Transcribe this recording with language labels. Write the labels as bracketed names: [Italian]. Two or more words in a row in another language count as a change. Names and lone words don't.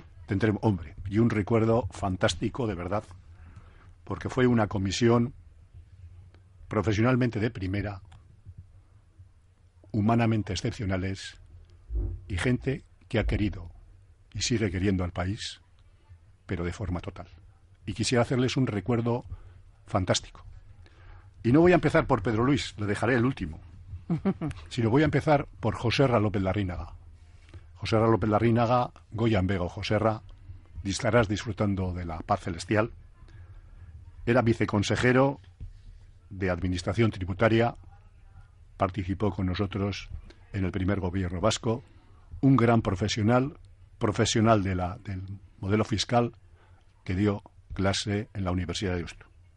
[Spanish] Tendremos, hombre, y un recuerdo fantástico, de verdad, porque fue una comisión profesionalmente de primera, humanamente excepcionales y gente que ha querido y sigue queriendo al país, pero de forma total. Y quisiera hacerles un recuerdo fantástico. Y no voy a empezar por Pedro Luis, lo dejaré el último, sino voy a empezar por Joserra López Larrínaga. Joserra López Larrínaga, [Basque] Goyan Bego [Spanish] Joserra, estarás disfrutando de la paz celestial. Era viceconsejero de Administración Tributaria, participó con nosotros en el primer gobierno vasco, un gran profesional del modelo fiscal que dio clase en la Universidad de Deusto.